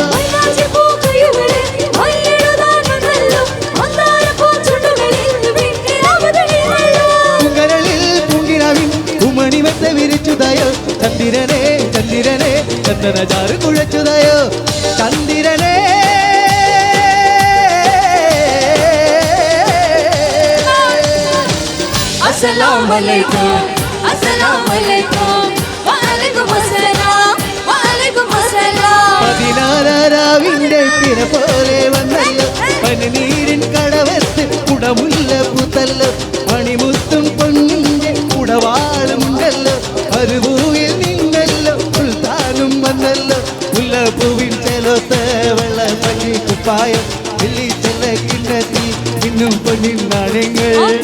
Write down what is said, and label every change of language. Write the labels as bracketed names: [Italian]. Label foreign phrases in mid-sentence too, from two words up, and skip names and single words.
[Malayalam] പൂങ്കരളിൽ പൂങ്കിനാവിൻ കുമണിമെത്ത വിരിച്ചുതായോ ചന്ദ്രനെ ചന്ദ്രനെ ചന്ദന ചാറ് കുഴച്ചുതായോ ചന്ദ്രനെ [Arabic] السلام عليكم السلام عليكم وعليكم السلام وعليكم السلام Wa alaikum assalam [Malayalam] പതിനാലാരാവിന്റെ പിര പോലെ വന്നല്ലോ പനിനീരിൻ കടവത്ത് കുടമുല്ല പുതല്ലോ മണിമുത്തും പൊന്നിന്റെ കുടവാളുമുണ്ടല്ലോ മരുഭൂവിൽ നിന്നല്ലോ സുൽത്താനും വന്നല്ലോ മുല്ലപ്പൂവിൻ ചെലത്ത് വെള്ളപ്പഞ്ഞി കുപ്പായം വെള്ളിച്ചെല്ല കിണ്ണത്തി പിന്നും പൊന്നിൻ നാണയങ്ങൾ